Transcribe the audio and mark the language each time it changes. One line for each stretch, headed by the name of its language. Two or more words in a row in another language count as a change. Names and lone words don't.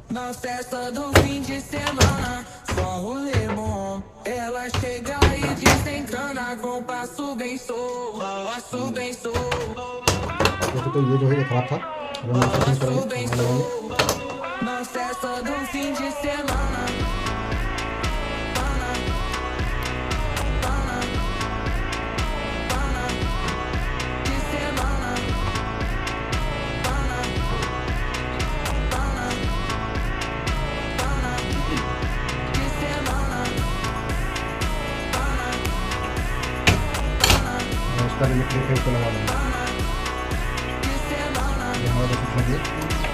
Portuguese: Na festa do fim de semana, só rolê bom. Ela chega e desencana com passo bem solto, passo bem solto,
Hindi: वैसे तो ये जो है ये खराब था, अगर मैं सेटिंग
Portuguese: passo bem
Hindi: करेंगे लगाएंगे।
Portuguese: solto. Na festa do fim de semana, de semana, de semana,
Hindi: मैं इसका
English: related face
Hindi: को लगा दूँगा।
Portuguese: de semana.
Hindi: ये हमारा बस इतना ही है।